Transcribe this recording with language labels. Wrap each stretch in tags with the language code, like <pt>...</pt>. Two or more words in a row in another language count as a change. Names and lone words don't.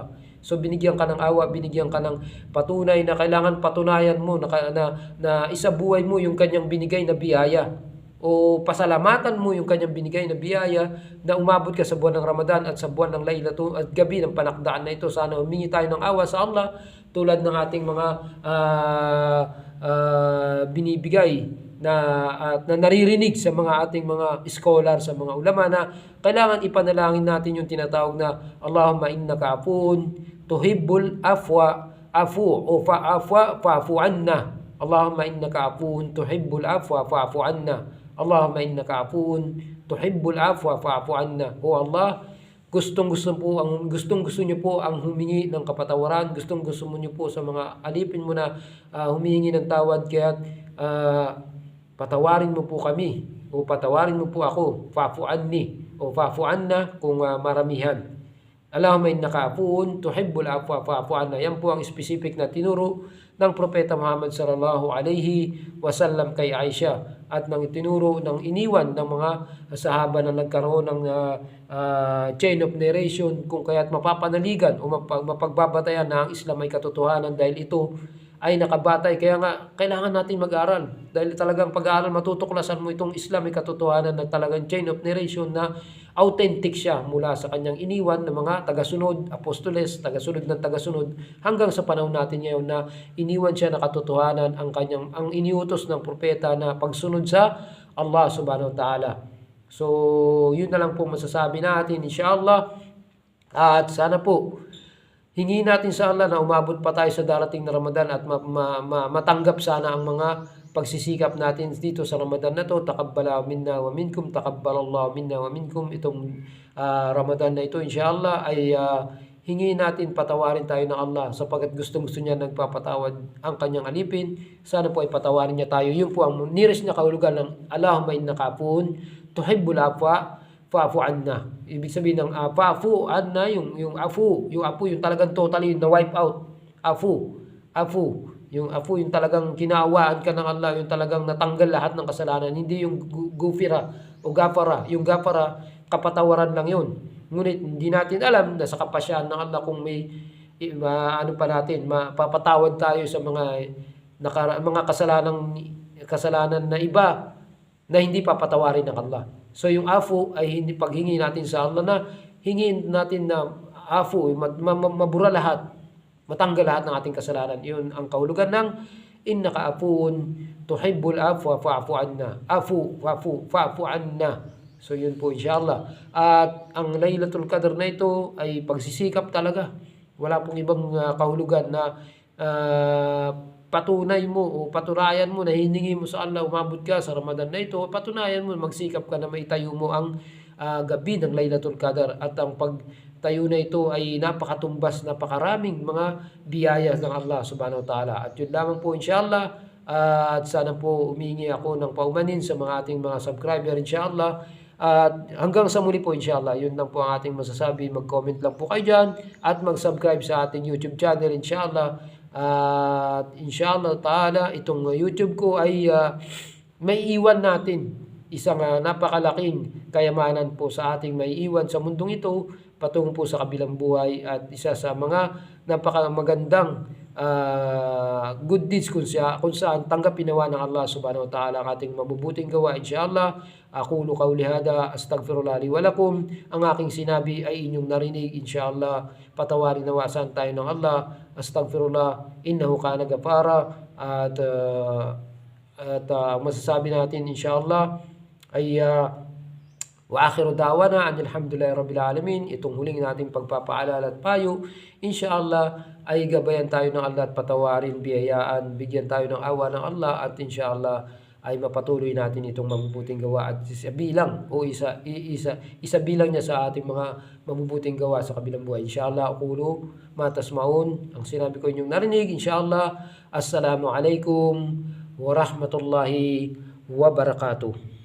<tl>So binigyan ka ng awa, binigyan ka ng patunay na kailangan patunayan mo na isabuhay mo yung kanyang binigay na biyaya, o pasalamatan mo yung kanyang binigay na biyaya na umabot ka sa buwan ng Ramadan at sa buwan ng Laylatul at gabi ng panakdaan na ito. Sana humingi tayo ng awa sa Allah tulad ng ating mga binibigay na naririnig sa mga ating mga scholar, sa mga ulama, na kailangan ipanalangin natin yung tinatawag na</tl> <ar>اللهم إنك عفو تحب العفو فاعف عنا. اللهم إنك عفو تحب العفو فاعف عنا. اللهم إنك عفو تحب العفو فاعف عنا.</ar> <tl>O Allah, gustong-gusto niyo po ang humingi ng kapatawaran, gustong-gusto niyo po sa mga alipin mo na humihingi ng tawad, kaya patawarin mo po kami, o patawarin mo po ako,</tl> <ar>فاعف عني</ar> <tl>o</tl> <ar>فاعف عنا</ar> <tl>kung maramihan.</tl> <ar>اللهم إنك عفو تحب العفو فاعف عنا.</ar> <tl>Yan po ang specific na tinuro ng Propeta Muhammad</tl> <ar>صلى الله عليه وسلم</ar> <tl>kay Aisha at ng itinuro ng iniwan ng mga sahaba na nagkaroon ng</tl> <en>chain of narration</en> <tl>kung kaya't mapapanaligan o mapagbabatayan na ang Islam ay katotohanan dahil ito ay nakabatay. Kaya nga, kailangan natin mag-aral. Dahil talagang pag-aaral, matutuklasan mo itong Islam ay katotohanan na talagang</tl> <en>chain of narration</en> <tl>na authentic siya mula sa kanyang iniwan ng mga tagasunod, apostoles, tagasunod ng tagasunod, hanggang sa panahon natin ngayon na iniwan siya na katotohanan ang iniutos ng propeta na pagsunod sa Allah</tl> <ar>سبحانه وتعالى.</ar> <tl>So, yun na lang po masasabi natin, inshallah. At sana po, hingin natin sa Allah na umabot pa tayo sa darating na Ramadan at matanggap sana ang mga pagsisikap natin dito sa Ramadan na to.</tl> <ar>تقبل منا ومنكم، تقبل الله منا ومنكم.</ar> <tl>Itong Ramadan na ito, inshallah, ay hingin natin patawarin tayo ng Allah sapagkat gusto niya nagpapatawad ang kanyang alipin. Sana po ay patawarin niya tayo. Yun po ang nearest na kahulugan ng</tl> <ar>اللهم إنك عفو تحب العفو فاعف عنا.</ar> <tl>Ibig sabihin ng</tl> <ar>فاعف عنا,</ar> <tl>yung afu yung talagang totally na</tl> <en>wipe out.</en> <tl>Afu. Yung afu yung talagang kinaawaan ka ng Allah, yung talagang natanggal lahat ng kasalanan, hindi yung gufira o gafara. Yung gafara, kapatawaran lang yun. Ngunit hindi natin alam na sa kapasyahan ng Allah kung may mapapatawad tayo sa mga kasalanan na iba na hindi papatawarin ng Allah. So yung afu ay hindi paghingi natin sa Allah na hingin natin na afu, mabura lahat, matanggal lahat ng ating kasalanan. Yun ang kahulugan ng</tl> <ar>إنك عفو تحب العفو فاعف عنا. فاعف عنا.</ar> <tl>So yun po inshallah. At ang Laylatul Qadr na ito ay pagsisikap talaga. Wala pong ibang kahulugan na patunay mo o patunayan mo na hiningi mo sa Allah, umabot ka sa Ramadan na ito, patunayan mo, magsikap ka na maitayo mo ang gabi ng Laylatul Qadr. At ang pagtayo na ito ay napakatumbas, napakaraming mga biyaya ng Allah</tl> <ar>سبحانه وتعالى.</ar> <tl>At yun lamang po inshallah. At sana po umingi ako ng paumanin sa mga ating mga subscriber inshallah. At hanggang sa muli po inshallah, yun lang po ang ating masasabi. Mag-comment lang po kayo dyan at mag-subscribe sa ating YouTube channel inshallah. At</tl> <ar>إن شاء الله تعالى,</ar> <tl>itong YouTube ko ay may iwan natin isang napakalaking kayamanan po sa ating may iwan sa mundong ito patungo po sa kabilang buhay, at isa sa mga napakamagandang</tl> <en>good deeds</en> <tl>kung saan tanggapin nawa ng Allah</tl> <ar>سبحانه وتعالى</ar> <tl>ang ating mabubuting gawa inshallah.</tl> <ar>أقول قولي هذا أستغفر الله لي ولكم.</ar> <tl>Ang aking sinabi ay inyong narinig inshallah. Patawarin nawasan tayo ng Allah.</tl> <ar>أستغفر الله إنه كان غفارا.</ar> <tl>At masasabi natin inshallah ay</tl> <ar>وآخر دعوانا الحمد لله رب العالمين.</ar> <tl>Itong huling nating pagpapaalala at payo inshallah ay gabayan tayo ng Allah at patawarin, biyayaan, bigyan tayo ng awa ng Allah, at inshallah ay mapatuloy natin itong mabubuting gawa at isa bilang niya sa ating mga mabubuting gawa sa kabilang buhay.</tl> <ar>إن شاء الله، أقول ما تسمعون,</ar> <tl>ang sinabi ko inyong narinig inshallah.</tl> <ar>السلام عليكم ورحمة الله وبركاته.</ar>